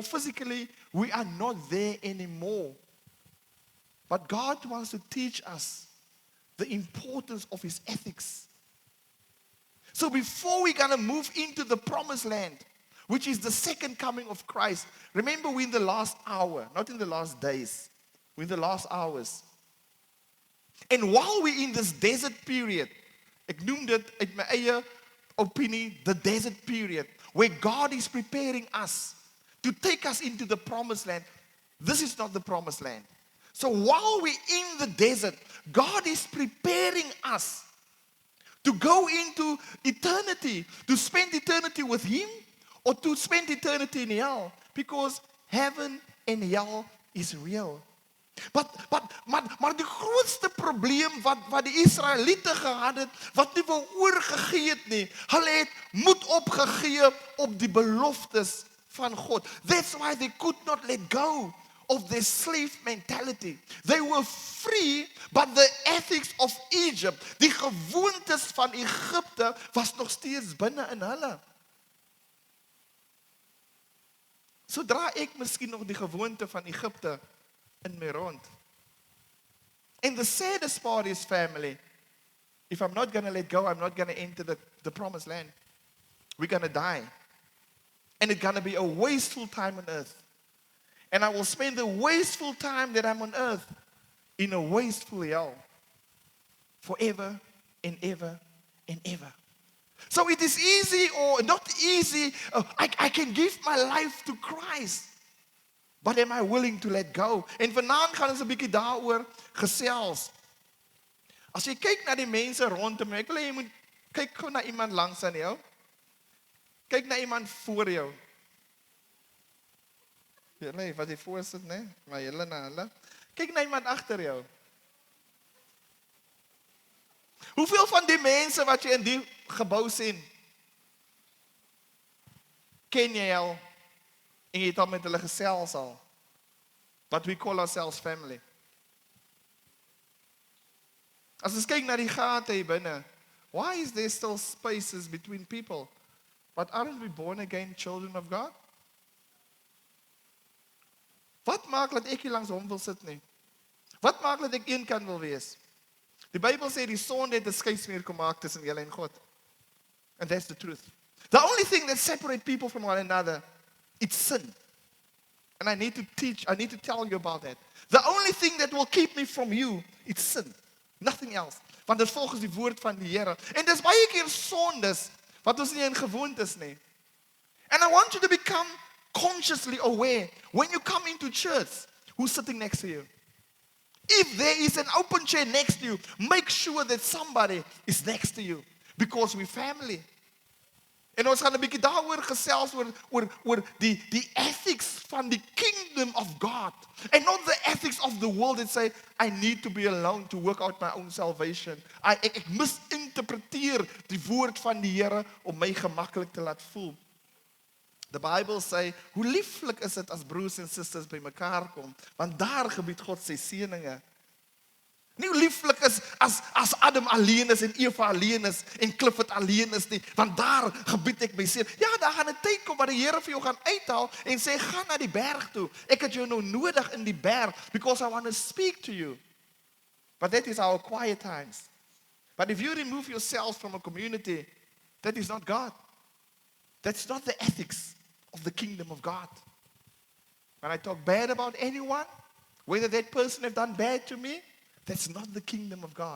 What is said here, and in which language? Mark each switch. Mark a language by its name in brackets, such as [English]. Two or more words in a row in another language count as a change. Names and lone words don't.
[English] Physically, we are not there anymore. But God wants to teach us the importance of His ethics. So before we're going to move into the promised land, which is the second coming of Christ, remember we're in the last hour, not in the last days. We're in the last hours. And while we're in this desert period, [Afrikaans] ek noem dit uit my eie opinie, [English] the desert period, where God is preparing us to take us into the promised land. This is not the promised land. So while we're in the desert, God is preparing us to go into eternity, to spend eternity with Him, or to spend eternity in hell, because heaven and hell is real. [Afrikaans] Maar die grootste probleem wat die Israeliete gehad het, wat nie wou oorgegee het nie, hulle het moed opgegee op die beloftes van God. [English] That's why they could not let go of their slave mentality. They were free, but the ethics of Egypt, [Afrikaans] die gewoontes van Egipte, was nog steeds binne in hulle. Sodra ek miskien nog die gewoonte van Egipte in my rond. [English] And the saddest part is, family, if I'm not going to let go, I'm not going to enter the promised land. We're going to die. And it's going to be a wasteful time on earth. And I will spend the wasteful time that I'm on earth in a wasteful hell. Forever and ever and ever. So it is easy or not easy. I can give my life to Christ. But am I willing to let go? [Afrikaans] En vanaand gaan ons 'n bietjie daaroor gesels. As jy kyk na die mense rondom jou, ek wil hê jy moet kyk gou na iemand langs aan jou. Kyk na iemand voor jou. Julle wat jy voor sit, né? Maar julle na hulle. Kyk na iemand agter jou. Hoeveel van die mense wat jy in die gebou sien, ken jy al? En jy het al met hulle gesels al. [English] What we call ourselves family. [Afrikaans] As ons kyk na die gate hier binne, [English] why is there still spaces between people? But aren't we born again children of God? [Afrikaans] Wat maak dat ek hier langs hom wil sit nie? Wat maak dat ek eenkant wil wees? Die Bybel sê die sonde het 'n skeiersmuur gemaak tussen julle en God. [English] And that's the truth. The only thing that separates people from one another, it's sin. And I need to tell you about that. The only thing that will keep me from you, it's sin. Nothing else. [Afrikaans] Want dit volgens die woord van die Here. En dis baie keer sondes wat ons nie in gewoontes nie. [English] And I want you to become consciously aware when you come into church, who's sitting next to you. If there is an open chair next to you, make sure that somebody is next to you. Because we're family. [Afrikaans] En ons gaan 'n bietjie daaroor gesels oor die ethics van die [English] kingdom of God. And not the ethics of the world that say, I need to be alone to work out my own salvation. [Afrikaans] Ek misinterpreteer die woord van die Here om my gemaklik te laat voel. [English] The Bible [Afrikaans] sê, hoe lieflik is dit as broers en susters by mekaar kom, want daar gebied God sy seëninge. Nie hoe lieflik is as Adam alleen is en Eva alleen is en Clifford alleen is nie, want daar gebied ek my seën. Ja, daar gaan 'n tyd kom waar die Here vir jou gaan uithaal en sê, gaan na die berg toe. Ek het jou nou nodig in die berg, [English] because I want to speak to you. But that is our quiet times. But if you remove yourself from a community, that is not God. That's not the ethics of the kingdom of God. When I talk bad about anyone, whether that person have done bad to me, that's not the kingdom of God.